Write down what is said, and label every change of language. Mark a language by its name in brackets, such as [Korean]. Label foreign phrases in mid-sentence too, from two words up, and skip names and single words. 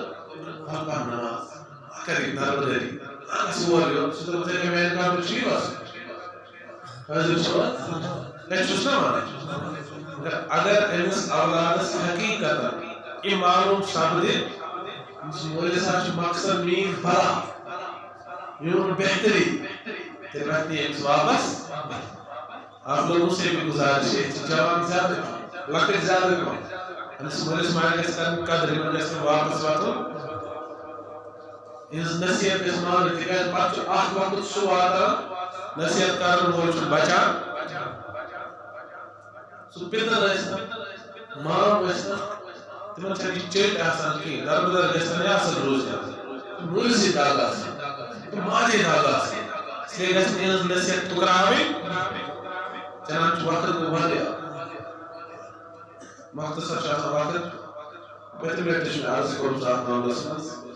[Kashmiri] پَر نماز کر یہِ دربٕدٔری گژھ اور یور سُہ دوٚپ ژےٚ کیٛاہ میانہِ قبرِ چھُیی وَسُن حٲضِر چھِوا مےٚ چھُس نا وَنان اگر أمِس اولادس حقیٖقتن یہِ معلوم سپدِ أمِس مٲلِس حظ چھُ مقصد میٛٲنۍ بھلا میون بہتری تیٚلہِ وَتھِ نہٕ أمِس واپس [Urdu] آپ لوگوں سے بھی گزارش ہے [Kashmiri] جوان زیادٕ لۄکٕٹۍ زیادٕ کم أمِس مٲلِس ماجہِ گژھِ کرٕنۍ قدر یِمن گژھِ نہٕ واپس واتُن یِہٕنٛز نصیحت گژھِ مانٕنۍ تِکیٛازِ پتہٕ چھُ اکھ وقت سُہ واتان نصیحت کرن وول چھُ بچان سُہ پِتٕر ٲسۍتن مام ٲسۍتن تِمن چھنہٕ یہِ چٔٹۍ آسان کِہیٖنۍ دربٕدر گژھِ یا اصل روزگار مٲلسٕے دگ آسان تہٕ ماجے دگ آسان اسلیے گژھِ نہٕ یِہٕنٛز نصیحت ٹُکراوٕنۍ چلان چھُ وقت گوٚو واریاہ مختصر چھُ آسان وقت بیٚترِ لٹہِ چھُ مےٚ عرض کوٚرمُت اتھ معاملس منٛز